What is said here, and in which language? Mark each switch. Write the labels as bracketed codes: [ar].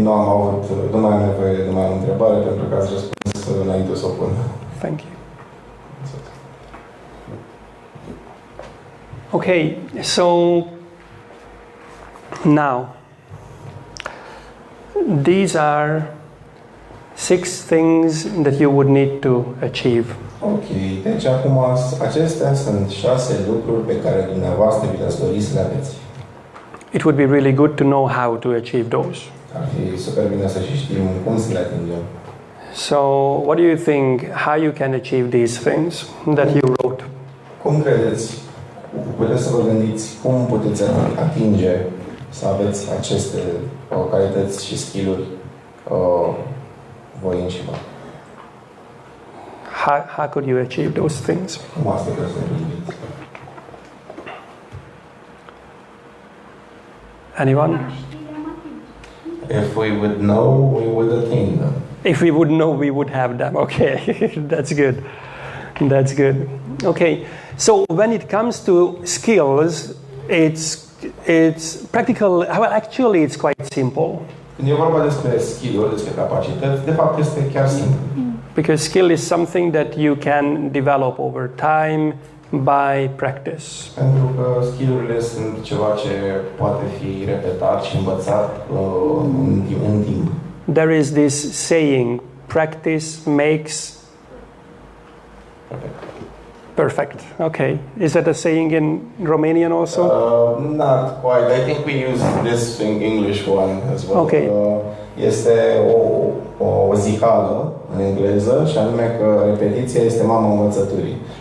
[ro] Nu am avut, nu mai am nevoie de mai o întrebare pentru că ați răspuns înainte să o pun. [en] Thank you. Okay, so now these are 6 things that you would need to achieve. [ro] Ok, deci acum acestea sunt 6 lucruri pe care dumneavoastră vi le-ați dori să le aveți. [en] It would be really good to know how to achieve those. [ro] Ar fi super bine să și știm cum să le atingem. [en] So, what do you think how you can achieve these things that you wrote? [ro] Cum credeți? Puteți să vă gândiți cum puteți atinge să aveți aceste calități și skill-uri voi înșivă. [en] How could you achieve those things? [ro] Cum asta trebuie să gândiți? [en] Anyone? If we would know, we would attain them. If we would know, we would have them. Okay, that's good. That's good. Okay, so when it comes to skills, it's practical. Well, actually, it's quite simple. [ro] Când e vorba despre skill-uri, despre capacități, de fapt este chiar simplu. [en] Because skill is something that you can develop over time by practice. [ro] Pentru că skill-urile sunt ceva ce poate fi repetat și învățat în timp. [en] There is this saying, practice makes perfect. Okay. Is that a saying in Romanian also? Not quite. I think we use this in English one as well. Okay. [ro] Este o zicală în engleză și anume că repetiția este mama învățăturii.